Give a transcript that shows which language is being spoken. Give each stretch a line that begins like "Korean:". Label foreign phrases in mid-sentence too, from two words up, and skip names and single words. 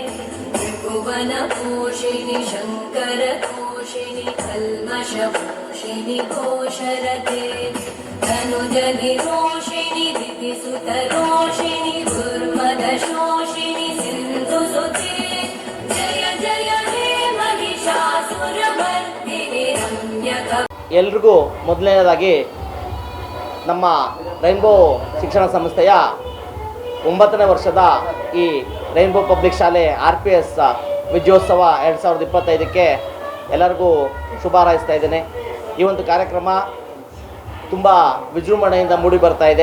Sanskrit: त्रिभुवनपोषिणि शङ्करतोषिणि कल्मषपोषिणि घोषरते धनुजनिरोषिणि दितिसुतरोषिणि दुर्मदशोषिणि सिन्धुसुते जय जय हे महिषासुरमर्दिनि रम्यक.
Kannada: ಎಲ್ರಿಗೂ ಮೊದಲನೇದಾಗಿ ನಮ್ಮ ರೈನ್ಬೋ ಶಿಕ್ಷಣ ಸಂಸ್ಥೆಯ 9ನೇ ವರ್ಷದ ಈ ರೈನ್ಬೋ ಪಬ್ಲಿಕ್ ಶಾಲೆ RPS ವಿಜಯೋತ್ಸವ 2025ಕ್ಕೆ ಎಲ್ಲರಿಗೂ ಶುಭ ಹಾರೈಸ್ತಾ ಇದ್ದೇನೆ. ಈ ಒಂದು ಕಾರ್ಯಕ್ರಮ ತುಂಬ ವಿಜೃಂಭಣೆಯಿಂದ ಮೂಡಿ ಬರ್ತಾ ಇದೆ.